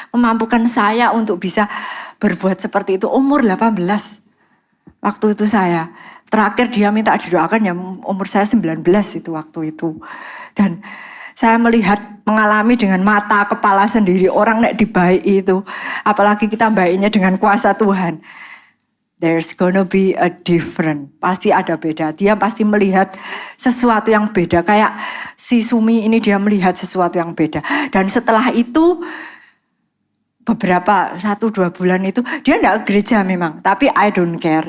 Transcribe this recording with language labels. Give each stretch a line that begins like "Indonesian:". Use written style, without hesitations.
Indonesian: Memampukan saya untuk bisa berbuat seperti itu. Umur 18. Waktu itu saya. Terakhir dia minta didoakan ya umur saya 19 itu waktu itu. Dan saya melihat, mengalami dengan mata kepala sendiri orang nek dibaik itu. Apalagi kita baiknya dengan kuasa Tuhan.
English: There's gonna be a different.
Indonesian: Pasti ada beda. Dia pasti melihat sesuatu yang beda. Kayak si Sumi ini dia melihat sesuatu yang beda. Dan setelah itu beberapa 1-2 bulan itu dia enggak ke gereja memang, tapi
English: I don't care.